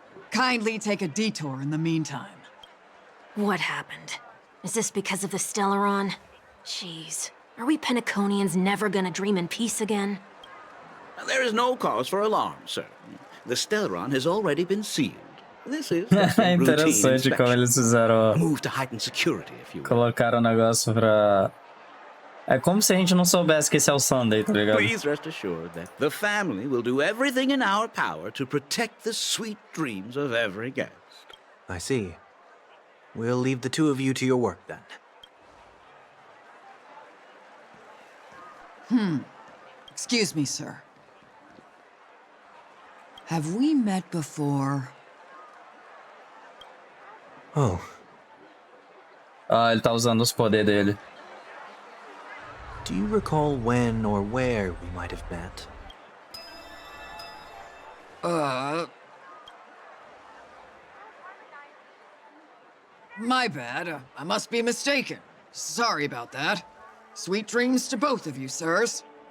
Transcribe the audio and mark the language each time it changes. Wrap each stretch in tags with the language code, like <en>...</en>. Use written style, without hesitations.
<en>Kindly take a detour in the meantime. What happened? Is this because of the Stellaron? Jeez, are we Penaconians never gonna dream in peace again? There is no cause for alarm, sir. The Stellaron has already been sealed. This is just a routine</en> <pt>Interessante como</pt> <en>inspection.</en> <pt>eles fizeram.</pt> <en>Move to heighten security, if you will.</en> <pt>Colocaram o negócio pra. É como se a gente não soubesse que esse é o Sunday, tá ligado?</pt> <en>Please rest assured that the family will do everything in our power to protect the sweet dreams of every guest. I see. We'll leave the two of you to your work then. Excuse me, sir. Have we met before? Oh,</en> <pt>Ah, ele tá usando os poderes dele.</pt> <en>do you recall when or where we might have met? My bad. I must be mistaken. Sorry about that. Sweet dreams to both of you, sirs.</en>